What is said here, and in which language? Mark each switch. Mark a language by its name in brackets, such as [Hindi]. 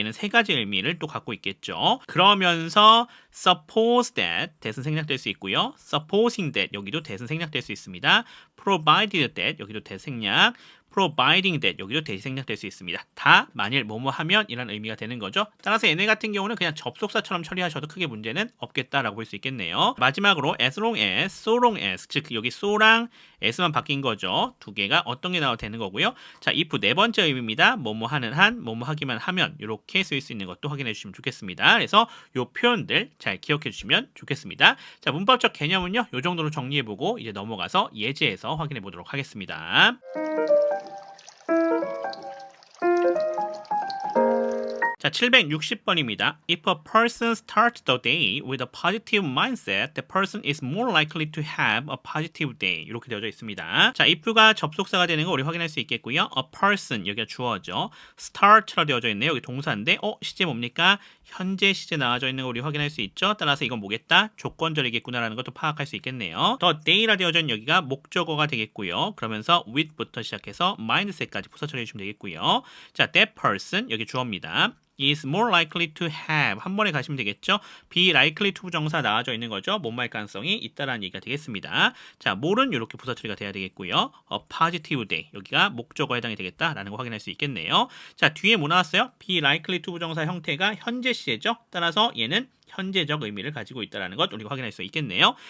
[Korean] 얘는 세 가지 의미를 또 갖고 있겠죠. 그러면서 [English] suppose that [Korean] that은 생략될 수 있고요. [English] supposing that [Korean] 여기도 that은 생략될 수 있습니다. [English] provided that [Korean] 여기도 that 생략, [English] providing that [Korean] 여기도 that이 생략될 수 있습니다. 다 만일 뭐뭐 하면 이란 의미가 되는 거죠. 따라서 얘네 같은 경우는 그냥 접속사처럼 처리하셔도 크게 문제는 없겠다라고 볼 수 있겠네요. 마지막으로 [English] as long as, so long as [Korean] 즉 여기 so랑 s만 바뀐 거죠. 두 개가 어떤 게 나와도 되는 거고요. 자, if 네 번째 의미입니다. 뭐뭐 하는 한, 뭐뭐 하기만 하면 이렇게 쓰일 수 있는 것도 확인해 주시면 좋겠습니다. 그래서 이 표현들 잘 기억해 주시면 좋겠습니다. 자, 문법적 개념은요. 이 정도로 정리해보고 이제 넘어가서 예제에서 확인해 보도록 하겠습니다. 자, 760번입니다. [English] If a person starts the day with a positive mindset, the person is more likely to have a positive day. [Korean] 이렇게 되어져 있습니다. 자, if가 접속사가 되는 거 우리 확인할 수 있겠고요. [English] A person, [Korean] 여기가 주어죠. start라 되어져 있네요. 여기 동사인데, 시제 뭡니까? 현재 시제 나와져 있는 거 우리 확인할 수 있죠. 따라서 이건 뭐겠다? 조건절이겠구나라는 것도 파악할 수 있겠네요. [English] The day [Korean] 라 되어져 있는 여기가 목적어가 되겠고요. 그러면서 with부터 시작해서 mindset까지 부사처리해 주시면 되겠고요. 자, [English] that person, [Korean] 여기 주어입니다. [English] is more likely to have [Korean] 한 번에 가시면 되겠죠. [English] be likely to [Korean] 부정사 나와져 있는 거죠. 뭐뭐할 가능성이 있다라는 얘기가 되겠습니다. 자, more는 이렇게 부사 처리가 돼야 되겠고요. [English] a positive day [Korean] 여기가 목적어에 해당이 되겠다라는 거 확인할 수 있겠네요. 자, 뒤에 뭐 나왔어요? [English] be likely to [Korean] 부정사 형태가 현재 시제죠. 따라서 얘는 현재적 의미를 가지고 있다는 것 우리가 확인할 수 있겠네요.